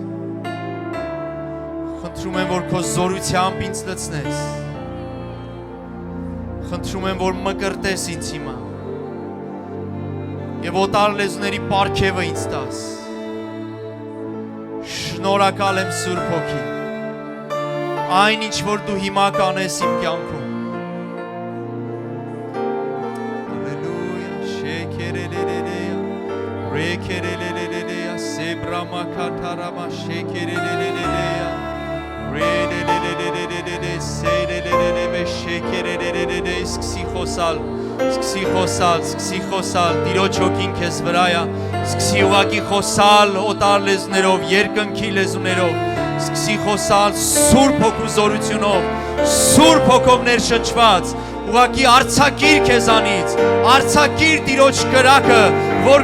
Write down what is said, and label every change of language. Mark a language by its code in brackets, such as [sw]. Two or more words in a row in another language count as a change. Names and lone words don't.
[hy] խնդրում եմ, որ քո զորությամբ ինձ լցնես, խնդրում եմ, որ մկրտես ինձ հիմա եւ օտար լեզուների պարգևը ինձ տաս։ Շնորհակալ եմ Սուրբ Հոգի, այն ինչ որ դու հիմա կանես իմ կյանքում։ Rekereleleleya sebrama katarama şekereleleleya relelelelelele seyrelelele ve şekerelelele սկսի խոսալ Տիրոջ հոգին քեզ վրա է սկսի ուղակի խոսալ օտար լեզուներով երկնքի լեզուներով սկսի խոսալ Սուրբ Հոգու զորությունով Սուրբ Հոգով ներշնչված ուղակի արձակիր քեզանից արձակիր Տիրոջ կրակը որ